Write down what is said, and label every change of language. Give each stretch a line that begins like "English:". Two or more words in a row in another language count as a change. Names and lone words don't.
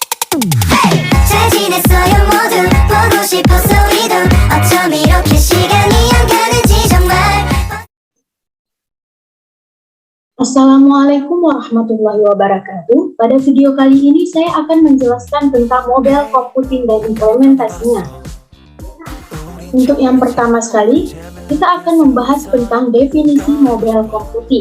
Korean: 잘 지냈어요 모두 보고 싶어서 우리도 어쩜 이렇게 시간이 안 가는지 정말.
Arabic: السلام عليكم ورحمة الله وبركاته.
Indonesian: Pada video kali ini saya akan menjelaskan tentang
English: mobile computing
Indonesian: dan implementasinya. Untuk yang pertama sekali, kita akan membahas tentang definisi
English: mobile computing.